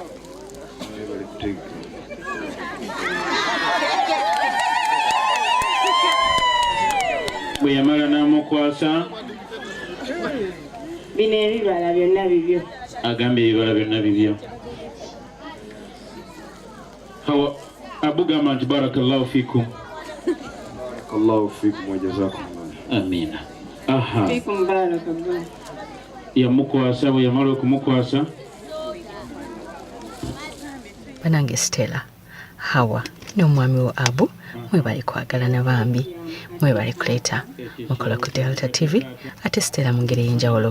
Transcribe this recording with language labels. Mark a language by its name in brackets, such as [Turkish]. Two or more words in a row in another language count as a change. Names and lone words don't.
[Ganda] Bwe yamala n'amukwasa Bino ebibala byonna bibyo. agambye ebibala byonna bibyo. Hawa Abu gamba nti [Arabic] بارك الله فيكم. بارك الله فيكم وجزاكم الله. Amina. Aha. فيكم بارك الله. [Ganda] Yamukwasa bwe yamala okumukwasa banange Stella Hawa n'omwami wo Abu mwebale kwagalana bambi mwebale kuleeta mukola ku Delta TV ate Stella mu ngeri y'enjawulo